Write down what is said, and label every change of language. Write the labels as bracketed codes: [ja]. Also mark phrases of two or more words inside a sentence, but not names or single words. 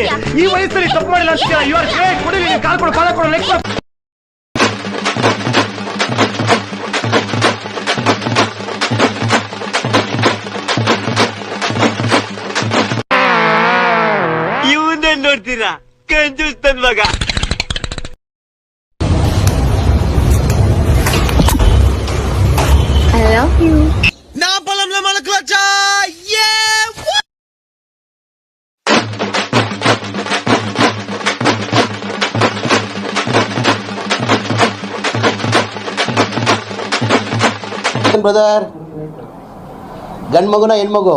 [kn] ಈ ವಯಸ್ಸಲ್ಲಿ ತಪ್ಪು ಮಾಡಿಲ್ಲ ಅಂತೀರಾ? [en] you are great. [kn] ಕೊಡಿ, ನೀನ್ ಕಾಲ್ ಕೊಡು, ಪಾದ ಕೊಡು, ನೆಕ್ಸ್ಟ್. ಇವನ್ನೇ ನೋಡ್ತೀರಾ ಕಂಜೂಸ್ತನ್ ಮಗ. [en] I love you. [te] నా పొలంలో మొలకలు వచ్చా. [kn] ಬ್ರದರ್, ಗಂಡ್ ಮಗುನ ಹೆಣ್ಮಗು?